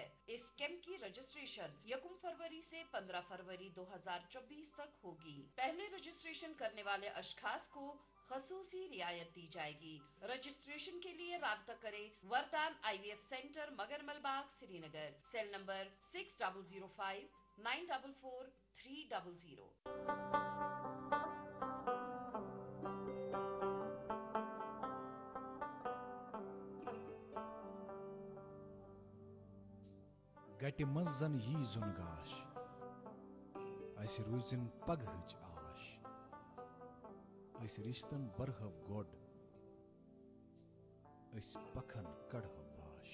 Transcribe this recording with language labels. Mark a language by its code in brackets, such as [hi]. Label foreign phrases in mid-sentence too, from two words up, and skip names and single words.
[ur] اس کیمپ کی رجسٹریشن 1 فروری سے 15 فروری 2024 تک ہوگی. پہلے رجسٹریشن کرنے والے اشخاص کو خصوصی رعایت دی جائے گی. رجسٹریشن کے لیے رابطہ کریں وردان IVF سینٹر مگرمل باغ سری نگر، سیل نمبر 6005 944 300. [ks] गटि मंज जन यी जुन गाश, अस रूजिन पगहच आश, अस रिश्तन बरहव गोड, अस पखन कड़हव वाश।